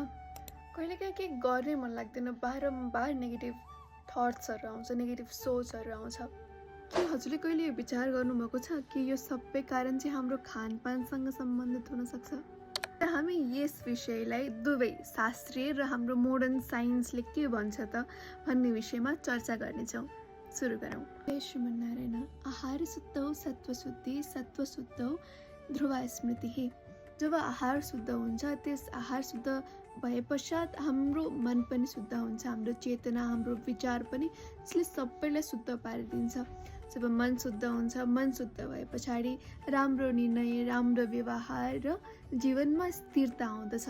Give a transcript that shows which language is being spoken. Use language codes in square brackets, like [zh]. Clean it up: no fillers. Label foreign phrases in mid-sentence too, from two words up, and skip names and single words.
[ne] कहिलेकाहीँ केही गर्नै मन लाग्दैन, बारम्बार [en] negative thoughts [ne] आउँछ, नेगेटिभ सोचहरू आउँछ। के हजुरले कहिले यो विचार गर्नुभएको छ कि यो सबै कारण चाहिँ हाम्रो खानपानसँग सम्बन्धित हुनसक्छ? र हामी यस विषयलाई दुवै शास्त्रीय र हाम्रो [en] modern science [ne] के भन्छ त भन्ने विषयमा चर्चा गर्नेछौँ। सुरु गरौँ। जय श्रीमन्नारायण। [sa] आहार शुद्धौ सत्त्वशुद्धि, सत्त्वशुद्धौ ध्रुवा स्मृति। [ne] जब आहार शुद्ध हुन्छ, त्यस आहार शुद्ध भए पश्चात हाम्रो मन पनि शुद्ध हुन्छ, हाम्रो चेतना, हाम्रो विचार पनि यसले सबैलाई शुद्ध पारिदिन्छ। जब मन शुद्ध हुन्छ, मन शुद्ध भए पछाडि राम्रो निर्णय, राम्रो व्यवहार र जीवनमा स्थिरता आउँदछ।